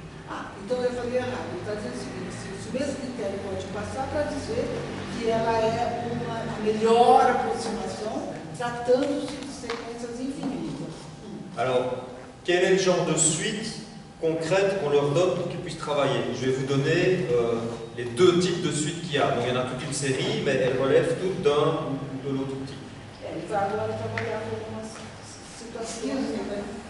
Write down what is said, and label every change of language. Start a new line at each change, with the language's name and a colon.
Portuguese: Ah, então eu falei errado. Ele está dizendo o seguinte, se o mesmo critério pode passar para dizer que ela é uma melhor aproximação, tratando-se de sequências infinitas.
French: Alors, quel est le genre de suite concrète qu'on leur donne pour qu'ils puissent travailler? Je vais vous donner les deux types de suites qu'il y a. Donc, il y en a toute une série, mais elles relèvent toutes d'un ou de l'autre type.
Portuguese: Ele vai agora trabalhar com algumas situações, né?